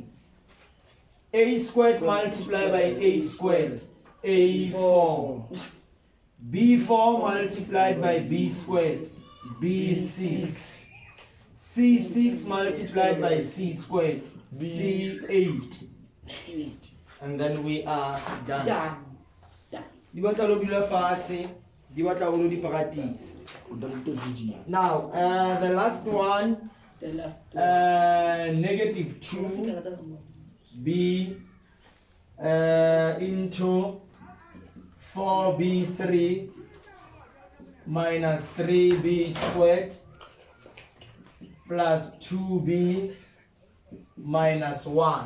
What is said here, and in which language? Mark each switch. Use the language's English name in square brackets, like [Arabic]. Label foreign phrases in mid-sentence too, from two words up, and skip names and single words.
[English] A squared multiplied by a squared. A4. B4 multiplied by b squared. B6. C6 multiplied by c squared. C8. And then we are done. [Southern Sotho] Di batla lo dula fatshe, di batla o lo di practice. [English] Now, the last one, The last two. negative 2b into 4b3 minus 3b squared plus 2b minus 1.